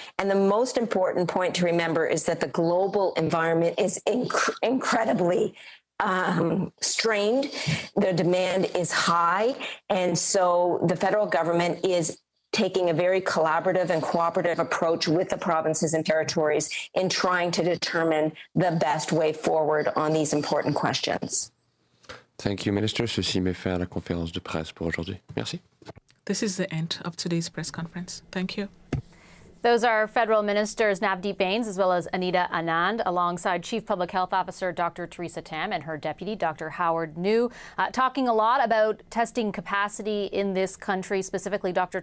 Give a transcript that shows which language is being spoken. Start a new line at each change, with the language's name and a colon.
English: And the most important point to remember is that the global environment is incredibly strained. The demand is high. And so the federal government is taking a very collaborative and cooperative approach with the provinces and territories in trying to determine the best way forward on these important questions. Thank you, Minister.
French: Ceci met fin à la conférence de presse pour aujourd'hui. Merci.
English: This is the end of today's press conference. Thank you. Those are federal ministers Navdeep Bains as well as Anita Anand, alongside Chief Public Health Officer Dr. Theresa Tam and her deputy, Dr. Howard New, talking a lot about testing capacity in this country. Specifically, Dr.